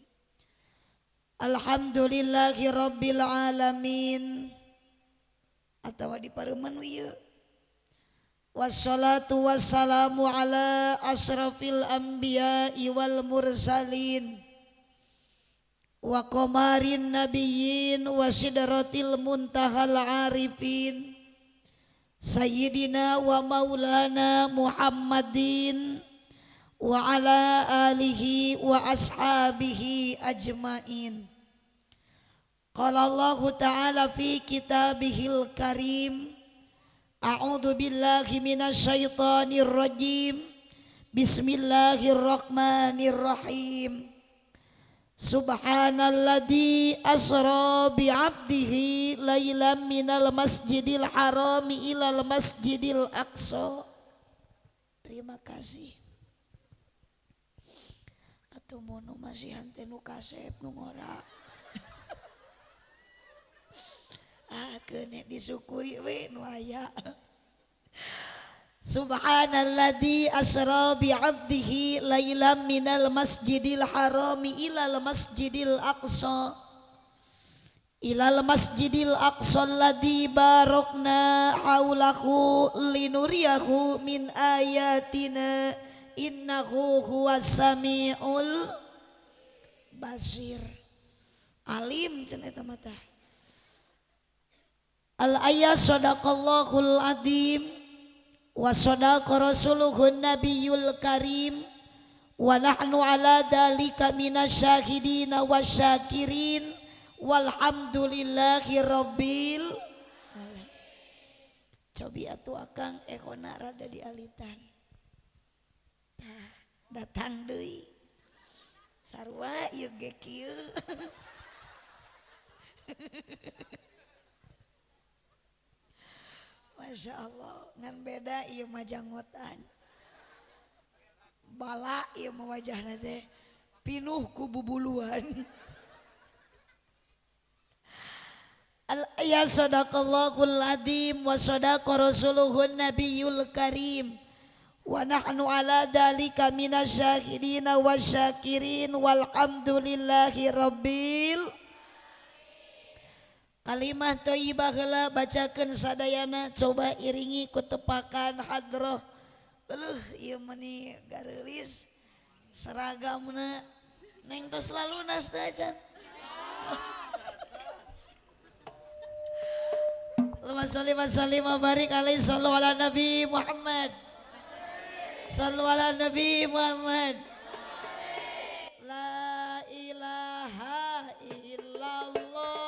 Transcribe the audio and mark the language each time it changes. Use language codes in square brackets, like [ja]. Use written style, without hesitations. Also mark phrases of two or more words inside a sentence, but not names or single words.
[ar] الحمد لله رب العالمين [su] atawa dipareuman ieu [ar] wassalatu والسلام على أشرف الأنبياء والمرسلين وقمر النبيين وسدرة منتهى العارفين سيدنا ومولانا محمد وعلى آله وأصحابه أجمعين. قال الله تعالى في كتابه الكريم أعوذ بالله من الشيطان الرجيم بسم الله الرحمن الرحيم سبحان الذي أسرى بعبده ليلا من المسجد الحرام إلى المسجد الأقصى. [id] Terima kasih [su] atuh mun masih hante nu kasep nu ngora kene disyukuri we nu aya. [ar] سبحان الذي أسرى بعبده ليلا من المسجد الحرام إلى المسجد الأقصى الذي باركنا حوله لنريه من آياتنا إنه هو السميع البصير. [su] Alim cenah eta mah tah. [ar] الآية صدق الله العظيم وصدق رسوله النبي الكريم ونحن على ذلك من الشاهدين والشاكرين والحمد لله رب العالمين. [su] Cobi atuh akang ekona rada dialitan. Tah datang deui. Sarua ieu ge kieu. [ar] ما شاء الله [su] ngan beda ieu mah janggotan bala ieu mah wajahna teh pinuh ku bubuluan. [ar] يا صدق الله العظيم وصدق رسوله النبي الكريم ونحن على ذلك من الشاهدين والشاكرين والحمد لله رب. كلمة طيبة [su] heula bacakeun sadayana coba iringi ku tepakan hadroh. Eueuh ieu meuni gareulis seragamna neng tos lalunas teh acan. [ar] اللهم صل وسلم وبارك عليه صلوا على النبي محمد. صلوا على النبي محمد. لا إله إلا الله.